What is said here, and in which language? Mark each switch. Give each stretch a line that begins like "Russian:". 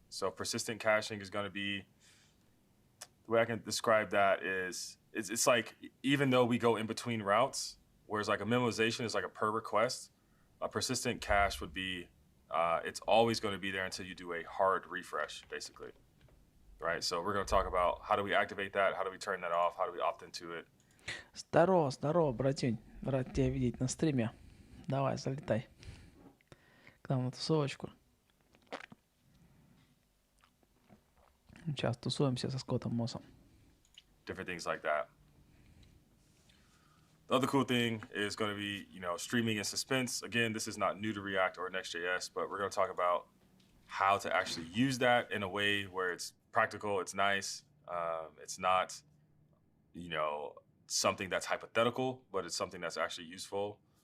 English: So persistent caching is going to be, the way I can describe that is, it's like, even though we go in between routes, whereas like a memoization is like a per request, a persistent cache would be, it's always going to be there until you do a hard refresh, basically. Right? So we're going to talk about how do we activate that, how do we turn that off, how do we opt into it.
Russian: Здорово, братюнь. Рад тебя видеть на стриме. Давай, залетай к нам на тусовочку. Сейчас тусуемся со Скоттом Моссом.
English: Different things like that. The other cool thing is going to be, streaming and suspense. Again, this is not new to React or Next.js, but we're going to talk about how to actually use that in a way where it's practical, it's nice, it's not, something that's hypothetical, but it's something that's actually useful.